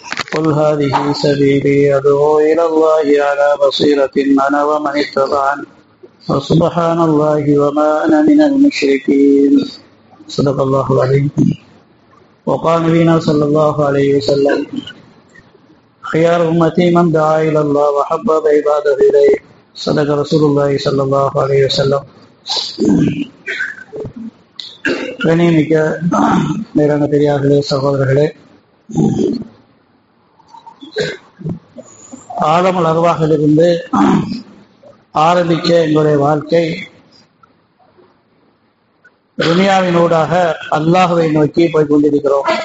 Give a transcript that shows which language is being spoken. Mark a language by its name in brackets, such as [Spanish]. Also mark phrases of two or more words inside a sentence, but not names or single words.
[Arabic] قل هذه سبيلي أدعو إلى الله على بصيرة أنا ومن اتبعني وسبحان الله وما أنا من المشركين. صدق الله العظيم. وقال نبينا صلى الله عليه وسلم: خيار أمتي من دعا إلى الله وحبب عباده إليه. صدق رسول الله صلى الله عليه وسلم. [Tamil] கண்ணியமிக்க மேலான பெரியார்களே, சகோதரர்களே, ஆலமுல் அர்வாஹிலிருந்து ஆரம்பிக்க எங்களுடைய வாழ்க்கை துனியாவினூடாக அல்லாஹ்வை நோக்கி போய் கொண்டிருக்கிறோம்.